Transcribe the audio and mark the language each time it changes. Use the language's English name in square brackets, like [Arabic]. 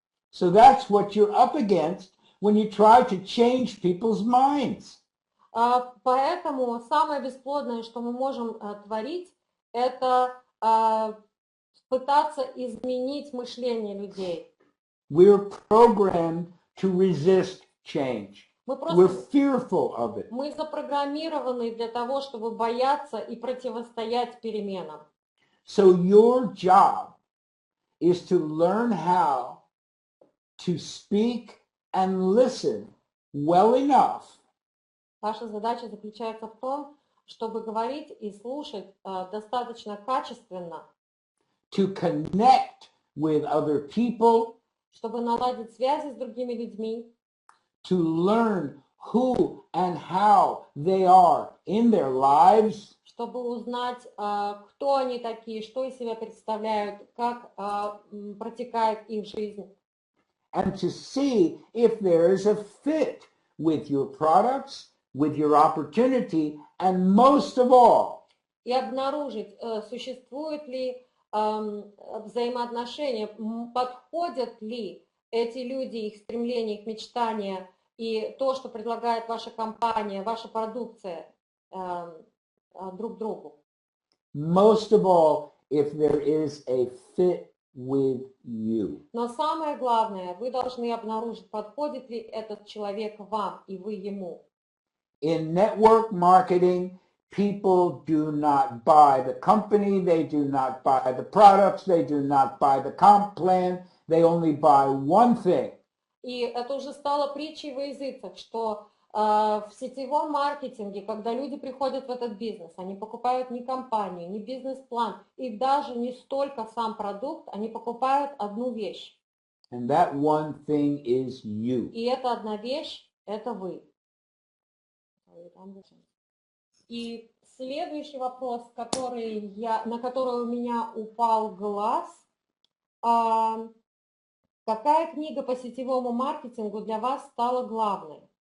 [English] So that's what you're up against when you try to change people's minds. [Russian] Поэтому самое бесплодное, что мы можем творить, это пытаться изменить мышление людей. [English] We're programmed to resist change. We're fearful of it. [Russian] Мы запрограммированы для того, чтобы бояться и противостоять переменам. [English] So your job is to learn how to speak and listen well enough. [Russian] Ваша задача заключается в том, чтобы говорить и слушать достаточно качественно, [English] to connect with other people, [Russian] чтобы наладить связи с другими людьми, [English] to learn who and how they are in their lives, [Russian] чтобы узнать, кто они такие, что из себя представляют, как протекает их жизнь. [English] And to see if there is a fit with your products, with your opportunity, and most of all, [Russian] и обнаружить, существуют ли взаимоотношения, подходят ли эти люди, их стремления, их мечтания и то, что предлагает ваша компания, ваша продукция друг другу. [English] most of all, if there is a fit with you. [Russian] Но самое главное, вы должны обнаружить, подходит ли этот человек вам и вы ему. [English] In network marketing, people do not buy the company, they do not buy the products, they do not buy the comp plan, they only buy one thing. [Russian] И это уже стало притчей во языцах, что в сетевом маркетинге, когда люди приходят в этот бизнес, они покупают не компанию, не бизнес-план и даже не столько сам продукт, они покупают одну вещь. [English] And that one thing is you. [Russian] И эта одна вещь – это вы. И следующий вопрос, на который у меня упал глаз. Какая книга по сетевому маркетингу для вас стала главной?